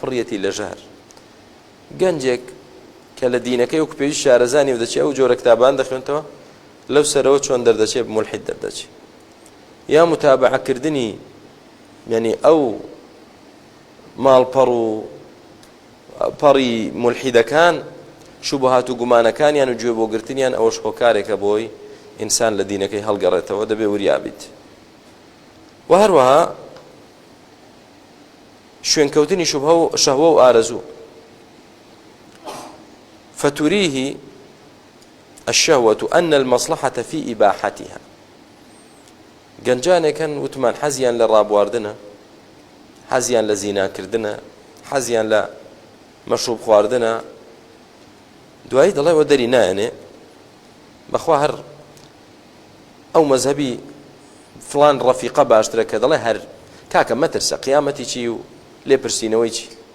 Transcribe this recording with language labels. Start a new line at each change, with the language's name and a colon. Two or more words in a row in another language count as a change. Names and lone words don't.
Central Kurdish: پڕیەتی لە ژار گەنجێک کە لە دینەکەی وەکو پێویست شارەزانی و دەچێت ئەو جۆرە کتابان دەخوێنتەوە لەو سەرەوە چۆن دەردەچێت مولحید دەردەچێت یا متابعەکردنی یعنی ئەو ماڵپەڕ و پەڕی مولحیدەکان شوبهات و گومانەکانیان و گوێ بۆ گرتنیان ئەوەش هۆکارێکە بۆی ئینسان لە دینەکەی هەڵگەڕێتەوە دەبێ وریابیت و هەروەها شوێنکەوتنی شەهوە و ئارەزوو
Arabic: فتريه الشهوة أن المصلحة في إباحتها گەنجانێکن
Central Kurdish: وتمان حەزیان لە ڕابواردنە حەزیان لە زیناکردنە حەزیان لە مەشروب خواردنە دوایی دەڵێ وە دەری نایەنێ بەخوا هەر ئەو مەذهبی فلان ڕەفیقە باشترە کە دەڵێ هەر کاکە مەترسە قیامەتی چی و لێپرسینەوەی چی